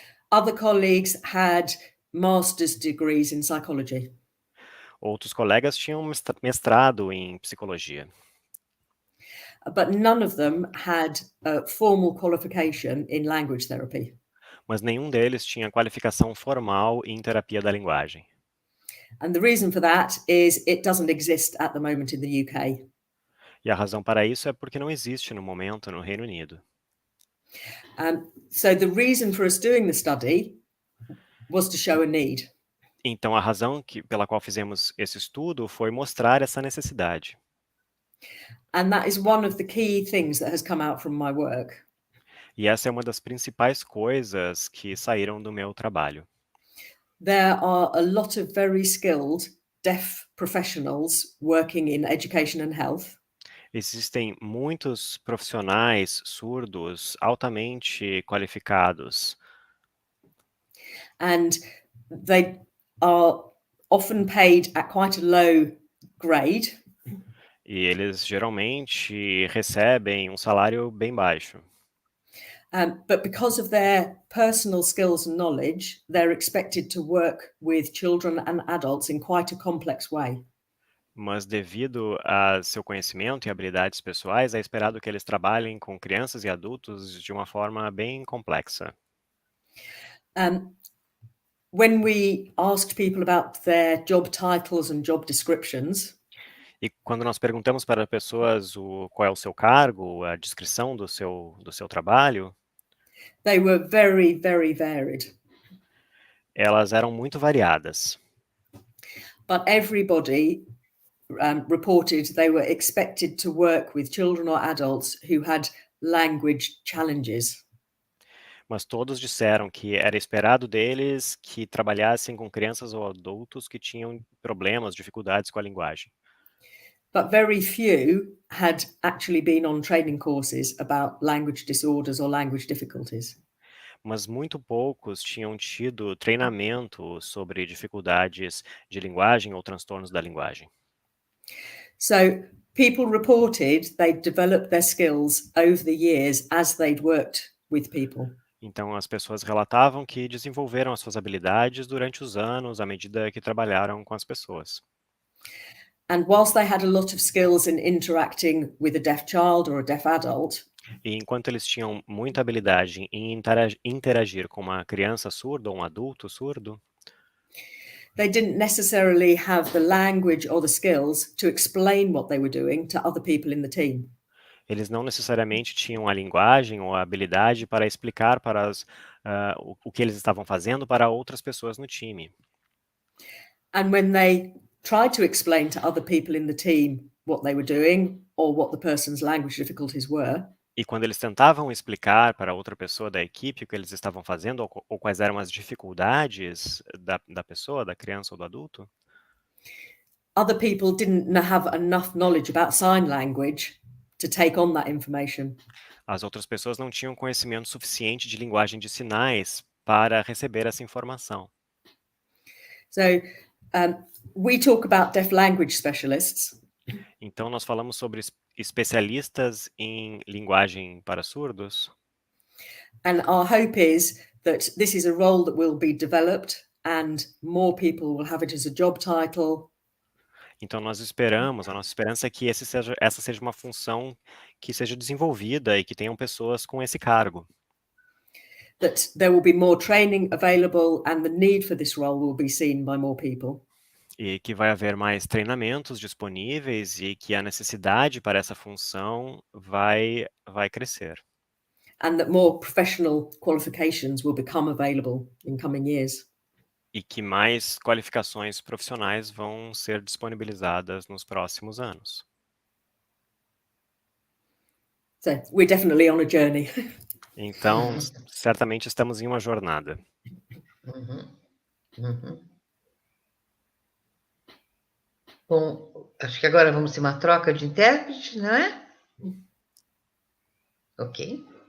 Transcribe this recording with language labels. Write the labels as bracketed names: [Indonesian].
[English] Other colleagues had master's degrees in psychology. [Portuguese] Outros colegas tinham mestrado em psicologia. [English] But none of them had a formal qualification in language therapy. [Portuguese] Mas nenhum deles tinha qualificação formal em terapia da linguagem. [English] And the reason for that is it doesn't exist at the moment in the UK. [Portuguese] E a razão para isso é porque não existe no momento no Reino Unido. [English] So the reason for us doing the study was to show a need. [Portuguese] Então a razão pela qual fizemos esse estudo foi mostrar essa necessidade. [English] And that is one of the key things that has come out from my work. [Portuguese] E essa é uma das principais coisas que saíram do meu trabalho. [English] There are a lot of very skilled deaf professionals working in education and health. [Portuguese] Existem muitos profissionais surdos altamente qualificados. [English] And they are often paid at quite a low grade. [Portuguese] E eles geralmente recebem um salário bem baixo. [English] But because of their personal skills and knowledge, they're expected to work with children and adults in quite a complex way. [Portuguese] Mas devido a seu conhecimento e habilidades pessoais, é esperado que eles trabalhem com crianças e adultos de uma forma bem complexa. [English] When we asked people about their job titles and job descriptions, [Portuguese] e quando nós perguntamos para pessoas qual é o seu cargo, a descrição do seu trabalho, [English] they were very, very varied. [Portuguese] Elas eram muito variadas. [English] But everybody reported they were expected to work with children or adults who had language challenges. [Portuguese] Mas todos disseram que era esperado deles que trabalhassem com crianças ou adultos que tinham problemas, dificuldades com a linguagem. [English] But very few had actually been on training courses about language disorders or language difficulties. [Portuguese] mas muito poucos tinham tido treinamento sobre dificuldades de linguagem ou transtornos da linguagem. [English] So people reported they'd developed their skills over the years as they'd worked with people. [Portuguese] Então, as pessoas relatavam que desenvolveram as suas habilidades durante os anos, à medida que trabalharam com as pessoas. [English] And whilst they had a lot of skills in interacting with a deaf child or a deaf adult, [Portuguese] E enquanto eles tinham muita habilidade em interagir com uma criança surda ou um adulto surdo, [English] they didn't necessarily have the language or the skills to explain what they were doing to other people in the team. [Portuguese] eles não necessariamente tinham a linguagem ou a habilidade para explicar o que eles estavam fazendo para outras pessoas no time. [English] And when they tried to explain to other people in the team what they were doing or what the person's language difficulties were, [Portuguese] E quando eles tentavam explicar para outra pessoa da equipe o que eles estavam fazendo ou quais eram as dificuldades da pessoa, da criança ou do adulto, [English] other people didn't have enough knowledge about sign language to take on that information. [Portuguese] as outras pessoas não tinham conhecimento suficiente de linguagem de sinais para receber essa informação. [English] So we talk about deaf language specialists, [Portuguese] Então, nós falamos sobre especialistas em linguagem para surdos, [English] and our hope is that this is a role that will be developed and more people will have it as a job title. [Portuguese] então nós esperamos, a nossa esperança é que essa seja uma função que seja desenvolvida e que tenham pessoas com esse cargo. [English] That there will be more training available and the need for this role will be seen by more people. [Portuguese] E que vai haver mais treinamentos disponíveis e que a necessidade para essa função vai crescer. [English] And that more professional qualifications will become available in coming years. [Portuguese] E que mais qualificações profissionais vão ser disponibilizadas nos próximos anos. [English] So we're definitely on a journey. [Portuguese] Então, certamente estamos em uma jornada. Uhum. Uhum. Bom, acho que agora vamos ter uma troca de intérprete, não é? Ok.